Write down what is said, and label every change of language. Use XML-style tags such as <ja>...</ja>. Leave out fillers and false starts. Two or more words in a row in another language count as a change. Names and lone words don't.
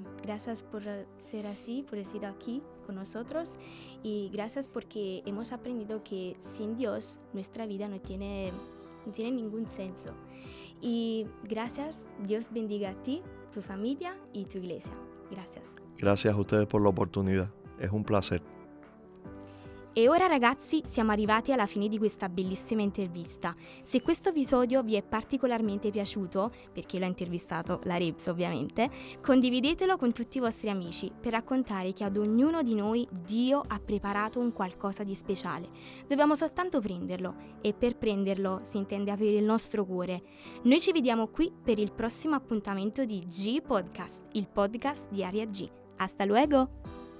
<es>Gracias por ser así, por estar aquí con nosotros y gracias porque hemos aprendido que sin Dios nuestra vida no tiene ningún senso. Y gracias, Dios bendiga a ti, tu familia y tu iglesia. Gracias. Gracias a ustedes por la oportunidad. Es un placer.</es> <it>E ora ragazzi siamo arrivati alla fine di questa bellissima intervista. Se questo episodio vi è particolarmente piaciuto, perché l'ho intervistato la Rebs ovviamente, condividetelo con tutti i vostri amici per raccontare che ad ognuno di noi Dio ha preparato un qualcosa di speciale. Dobbiamo soltanto prenderlo e per prenderlo si intende aprire il nostro cuore. Noi ci vediamo qui per il prossimo appuntamento di G Podcast, il podcast di Aria G.</it> <es>Hasta luego!</es>